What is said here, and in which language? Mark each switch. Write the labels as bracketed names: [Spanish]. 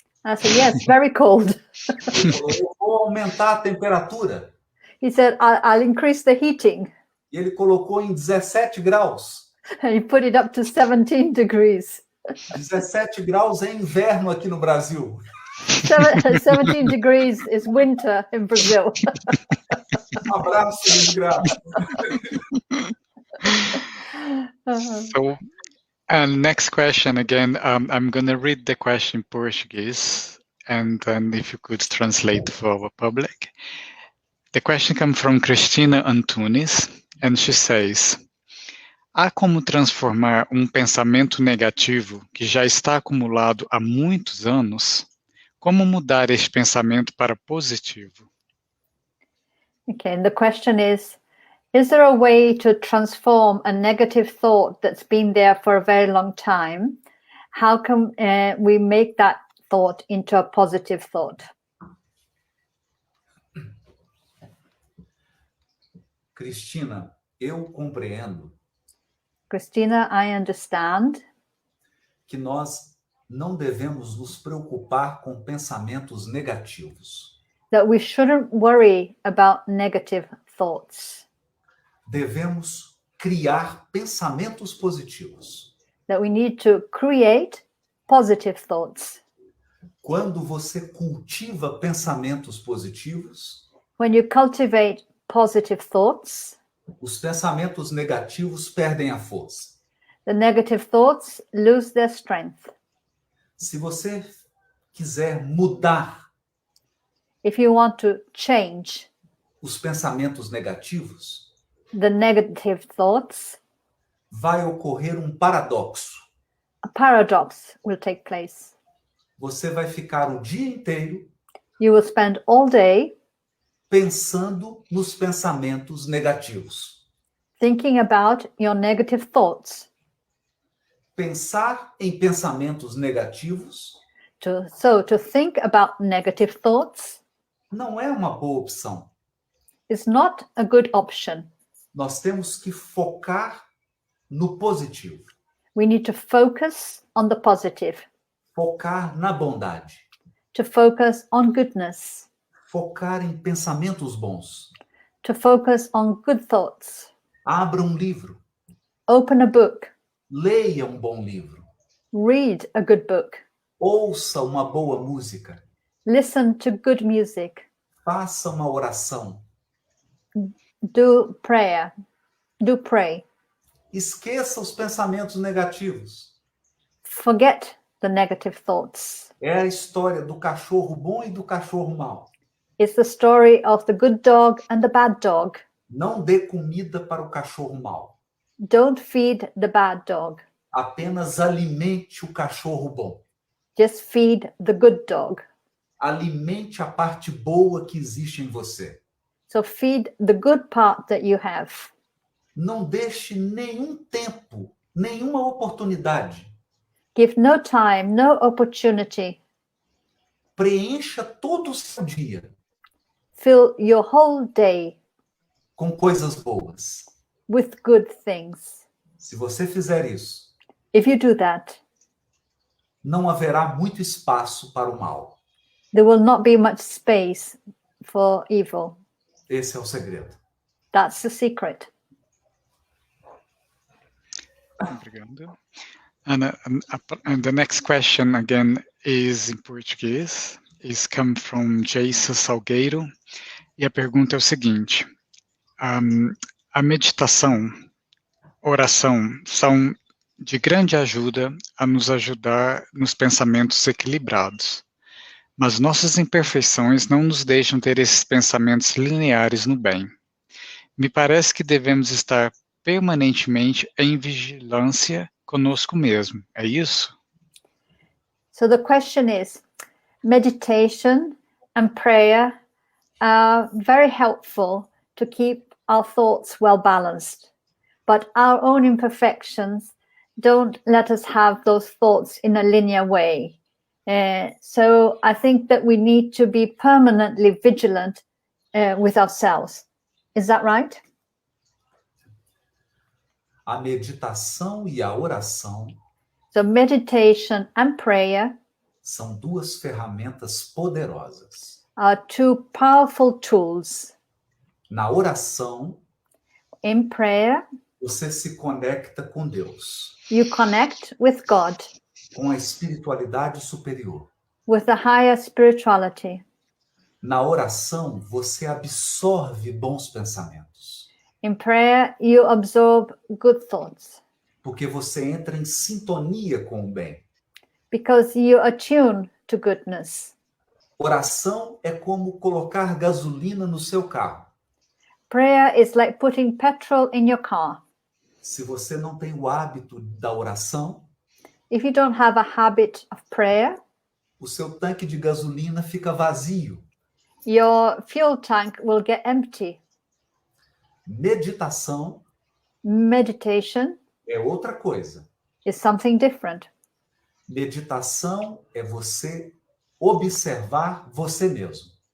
[English] I said, "Yes, very cold." [Portuguese] Ele falou: "Eu vou aumentar a temperatura." [English] He said, I'll increase the heating. [Portuguese] E ele colocou em 17 graus. [English] And he put it up to 17 degrees. [Portuguese] 17 graus é inverno aqui no Brasil. [English] 17 degrees is winter in Brazil. [Portuguese] Um abraço, Luiz Graço. [English] So, next question again. I'm going to read the question in Portuguese, and then if you could translate for our public. The question comes from Cristina Antunes, and she says: [Portuguese] há como transformar um pensamento negativo que já está acumulado há muitos anos? Como mudar este pensamento para positivo? [English] Okay, and the question is there a way to transform a negative thought that's been there for a very long time? How can we make that thought into a positive thought? [Portuguese] Cristina, eu compreendo [English] Christina, I understand [Portuguese] que nós não devemos nos preocupar com pensamentos negativos. [English] that we shouldn't worry about negative thoughts, [Portuguese] Devemos criar pensamentos positivos. [English] that we need to create positive thoughts. [Portuguese] Quando você cultiva pensamentos positivos, [English] When you cultivate positive thoughts, [Portuguese] os pensamentos negativos perdem a força. [English] the negative thoughts lose their strength. [Portuguese] Se você quiser mudar [English] If you want to change [Portuguese] os pensamentos negativos, [English] the negative thoughts, [Portuguese] vai ocorrer um paradoxo. [English] a paradox will take place. [Portuguese] Você vai ficar o dia inteiro [English] You will spend all day [Portuguese] pensando nos pensamentos negativos. [English] thinking about your negative thoughts. [Portuguese] Pensar em pensamentos negativos [English] So to think about negative thoughts [Portuguese] não é uma boa opção. [English] is not a good option. [Portuguese] Nós temos que focar no positivo, [English] We need to focus on the positive, [Portuguese] focar na bondade, [English] to focus on goodness, [Portuguese] focar em pensamentos bons. [English] to focus on good thoughts. [Portuguese] Abra um livro, [English] Open a book, [Portuguese] leia um bom livro, [English] read a good book, [Portuguese] ouça uma boa música, [English] listen to good music, [Portuguese] faça uma oração. [English] do prayer, do pray. [Portuguese] Esqueça os pensamentos negativos. [English] Forget the negative thoughts. [Portuguese] É a história do cachorro bom e do cachorro mau. [English] It's the story of the good dog and the bad dog. [Portuguese] Não dê comida para o cachorro mau. [English] Don't feed the bad dog. [Portuguese] Apenas alimente o cachorro bom. [English] Just feed the good dog. [Portuguese] Alimente a parte boa que existe em você. [English] So feed the good part that you have. [Portuguese] Não deixe nenhum tempo, nenhuma oportunidade. [English] Give no time, no opportunity. [Portuguese] Preencha todo o seu dia [English] fill your whole day [Portuguese] com coisas boas. [English] with good things. [Portuguese] Se você fizer isso, [English] If you do that, [Portuguese] não haverá muito espaço para o mal. [English] there will not be much space for evil. [Portuguese] Esse é o segredo. [English] That's the secret. [Portuguese] Obrigado. [English] And the next question again is in Portuguese. Is come from Jason Salgueiro. [Portuguese] E a pergunta é o seguinte: a meditação, oração são de grande ajuda a nos ajudar nos pensamentos equilibrados. Mas nossas imperfeições não nos deixam ter esses pensamentos lineares no bem. Me parece que devemos estar permanentemente em vigilância conosco mesmo. É isso? [English] So the question is, meditation and prayer are very helpful to keep our thoughts well balanced, but our own imperfections don't let us have those thoughts in a linear way. So I think that we need to be permanently vigilant with ourselves. Is that right? [Portuguese] A meditação e a oração [English] So meditation and prayer [Portuguese] são duas ferramentas poderosas. [English] are two powerful tools. [Portuguese] Na oração, [English] In prayer, [Portuguese] você se conecta com Deus, [English] you connect with God, [Portuguese] com a espiritualidade superior. [English] with the higher spirituality. [Portuguese] Na oração, você absorve bons pensamentos, [English] In prayer, you absorb good thoughts [Portuguese] porque você entra em sintonia com o bem. [English] because you attune to goodness. [Portuguese] Oração é como colocar gasolina no seu carro. [English] Prayer is like putting petrol in your car. [Portuguese] Se você não tem o hábito da oração, [English] If you don't have a habit of prayer, [Portuguese] o seu tanque de gasolina fica vazio. [English] your fuel tank will get empty. [Portuguese] Meditação [English] Meditation [Portuguese] é outra coisa. [English] is something different. [Portuguese] Meditação é você observar você mesmo.